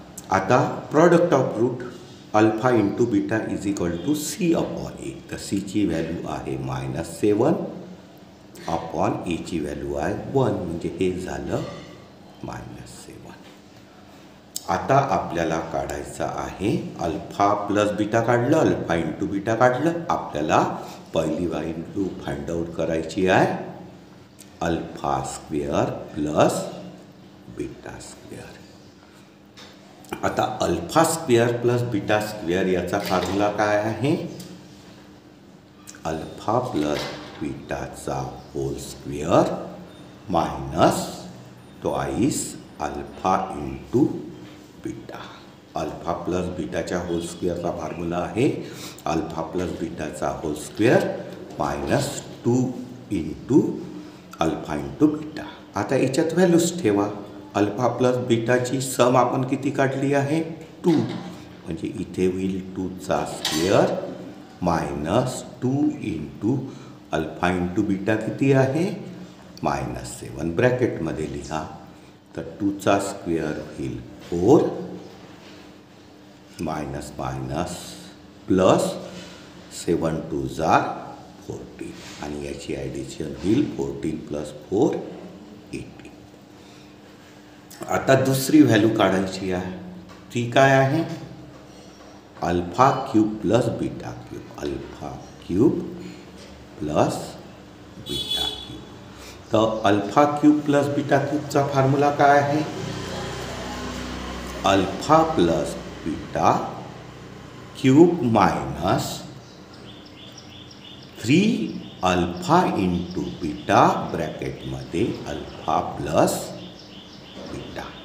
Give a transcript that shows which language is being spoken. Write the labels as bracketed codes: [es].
[en] आता product of root alpha into beta is equal to C upon A. [mr] तर सीची value आहे -7 अपॉन एची व्हॅल्यू आहे 1, म्हणजे हे झालं -7. आता आपल्याला काढायचं आहे अल्फा प्लस बीटा काढलं, अल्फा इंटू बीटा काढलं. आपल्याला पहिली व्हॅल्यू फाइंड आउट करायची आहे alpha square plus beta square. आता alpha square plus beta square याचा फॉर्म्युला काय आहे? [en] Alpha plus बीटाचा whole square minus twice alpha into beta. [mr] Alpha plus बीटाच्या hole स्क्वेअरचा formula आहे alpha plus बीटाचा hole square -2 into alpha into beta. आता याच्यात values ठेवा. Alpha plus बीटाची सम आपण किती काढली आहे? 2. म्हणजे इथे होईल 2चा square -2 into alpha into beta किती आहे? -7. ब्रॅकेटमध्ये लिहा. तर 2चा स्क्वेअर होईल 4 मायनस मायनस प्लस 7 2 जार 14 आणि याची ॲडिशन होईल 14 प्लस 4 18. आता दुसरी व्हॅल्यू काढायची आहे. ती काय आहे? [en] Alpha cube plus beta cube. Alpha cube plus beta cube. [mr] तर alpha cube plus beta क्यूबचा formula काय आहे? [en] Alpha plus beta cube minus 3 alpha into beta ब्रॅकेटमध्ये alpha plus beta.